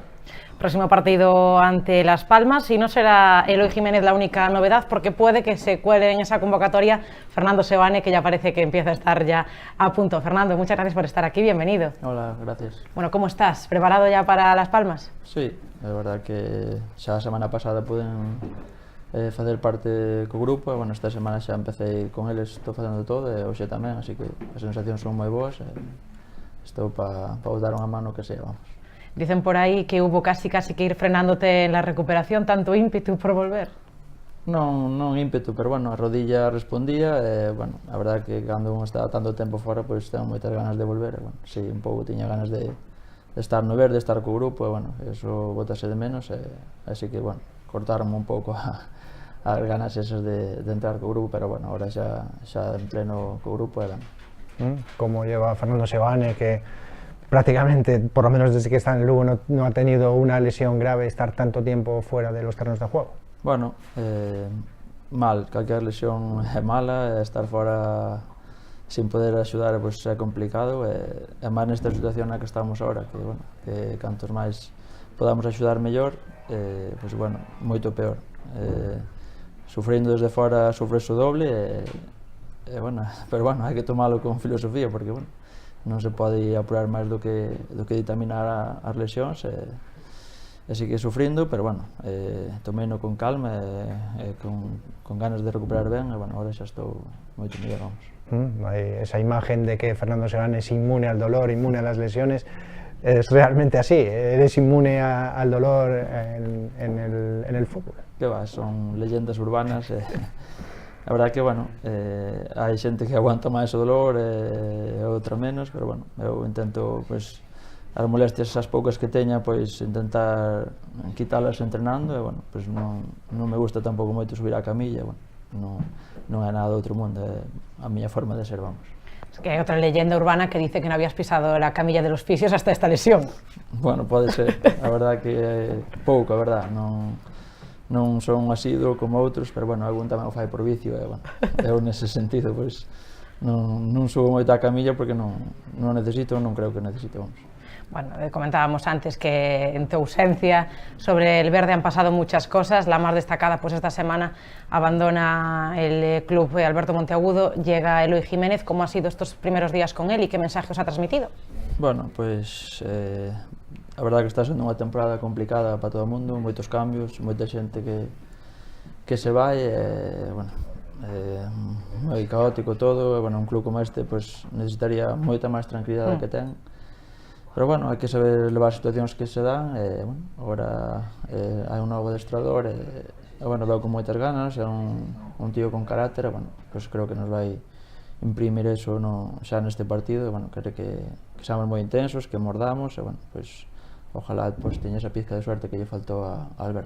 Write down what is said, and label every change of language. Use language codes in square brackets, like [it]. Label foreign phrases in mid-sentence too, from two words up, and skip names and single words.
[es] Próximo partido ante Las Palmas y no será Eloy Jiménez la única novedad porque puede que se cuele en esa convocatoria Fernando Seoane, que ya parece que empieza a estar ya a punto. Fernando, muchas gracias por estar aquí, bienvenido. Hola, gracias. Bueno, ¿cómo estás? ¿Preparado ya para Las Palmas? Sí, [gl] é verdad que xa a semana pasada puden facer parte co grupo e, bueno, esta semana xa empecé con eles, estou facendo todo e hoxe tamén, así que as sensacións son moi boas e estou para dar unha mano que sea, vamos. [es] Dicen por aí que hubo casi que ir frenándote en la recuperación, tanto ímpetu por volver. [gl] Non ímpetu, pero bueno, a rodilla respondía e, bueno, a verdad que cando un está tanto tempo fora, pois ten moitas ganas de volver e, bueno, si, un pouco tiña ganas de estar no verde, estar co grupo e, bueno, eso botase de menos e, así que, bueno, cortaronme un pouco as ganas esas de entrar co grupo, pero, bueno, ahora xa en pleno co grupo e, bueno. [es] Como lleva Fernando Seoane, que prácticamente, por lo menos desde que está en Lugo, no ha tenido una lesión grave, estar tanto tiempo fuera de los terrenos de juego? [gl] Bueno, mal, calquer lesión é mala, estar fora sin poder axudar pois, é complicado e máis nesta situación na que estamos agora, que, bueno, que cantos máis podamos axudar mellor, pois, bueno, moito peor. Sufrindo desde fora sufres o doble bueno, pero, bueno, hai que tomalo con filosofía porque, bueno, non se pode apurar máis do que ditaminar as lesións e sigue sufrindo, pero, bueno, tomeino con calma e con ganas de recuperar ben e, bueno, agora xa estou moito mellor, vamos. [es] Esa imagen de que Fernando Seoane es inmune al dolor, inmune a las lesiones, ¿es realmente así? ¿Eres inmune al dolor en el fútbol? Que va, son leyendas urbanas [gl] a verdad que, bueno, hai xente que aguanta máis o dolor e outra menos, pero, bueno, eu intento, pois, as molestias as poucas que teña, pois, intentar quitalas entrenando e, bueno, pois non me gusta tampouco moito subir á camilla, bueno, non é nada do outro mundo, é a miña forma de ser, vamos. [es] Es que [gl] hai outra [es] leyenda urbana que dice que non habías pisado la camilla de los fisios hasta esta lesión. [gl] Bueno, pode ser, a verdad que é pouco, a verdad, non son asiduo como outros, pero, bueno, algún tamén o fai por vicio e, bueno, eu nese sentido, pois, non subo moito á camilla porque non necesito, non creo que necesite, vamos. [es] Bueno, comentábamos antes que en tu ausencia sobre el verde han pasado muchas cosas, la más destacada, pues esta semana abandona el club Alberto Monteagudo, llega Eloy Jiménez. ¿Cómo han sido estos primeros días con él y qué mensaje os ha transmitido? [gl] Bueno, pues a verdad que está sendo unha temporada complicada para todo o mundo, moitos cambios, moita xente que se vai, bueno, moi caótico todo, e, bueno, un club como este pues, necesitaría moita máis tranquilidade que ten. Pero, bueno, hai que saber levar as situacións que se dan e, bueno, agora hai un novo adestrador e, bueno, veo con moitas ganas, é un tío con carácter e, bueno, pues creo que nos vai imprimir eso xa neste partido e, bueno, quere que seamos moi intensos, que mordamos e, bueno, pues ojalá pues teña esa pizca de suerte que lle faltou a Alberto.